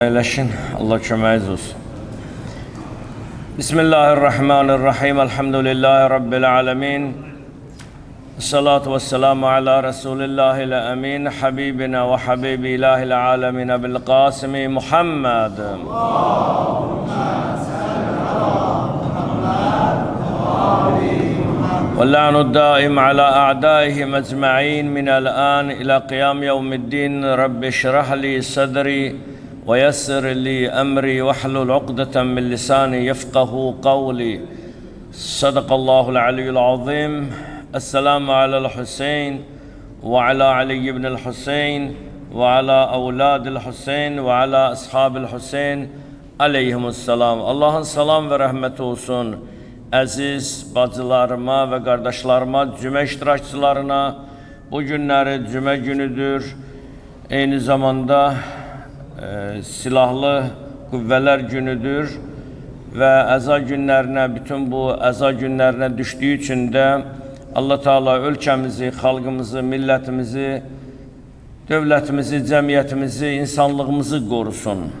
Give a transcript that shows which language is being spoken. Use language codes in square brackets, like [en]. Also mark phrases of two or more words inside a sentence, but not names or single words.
[az] Eyleşin. Allah köməyiniz olsun. [ar] بسم الله الرحمن الرحيم. الحمد لله رب العالمين. الصلاة والسلام على رسول الله الأمين. حبيبنا وحبيب إله العالمين أبي القاسم محمد. واللعن الدائم على أعدائهم أجمعين من الآن إلى قيام يوم الدين. رب اشرح لي صدري ويسر لي أمري واحلل عقدة من لساني يفقه قولي. صدق الله العلي العظيم. السلام على الحسين وعلى علي بن الحسين وعلى أولاد الحسين وعلى أصحاب الحسين عليهم السلام. [az] Allah'ın salam ve rahmeti olsun əziz bacılarıma ve kardeşlerime, cümə iştirakçılarına. Bu günləri cümə günüdür. Eyni zamanda silahlı qüvvələr günüdür və əza günlərinə, bütün bu əza günlərinə düşdüyü üçün də Allah Teala ölkəmizi, xalqımızı, millətimizi, dövlətimizi, cəmiyyətimizi, insanlığımızı qorusun.